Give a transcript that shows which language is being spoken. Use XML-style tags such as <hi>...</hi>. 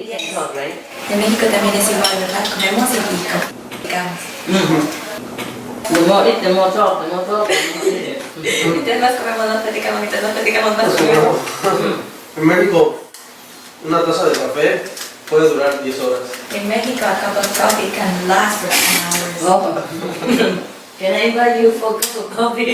<es>En México también es igual, ¿verdad? Comemos y picamos.</es> <en>The more eat, the more talk, the more talk.</en> <es>Mientras más comemos, más platicamos, mientras más platicamos, más comemos. En México, una taza de café puede durar 10 horas.</es> <en>In Mexico, a cup of coffee can last for 10 hours. Oh. Can I invite you for a cup of coffee?</en>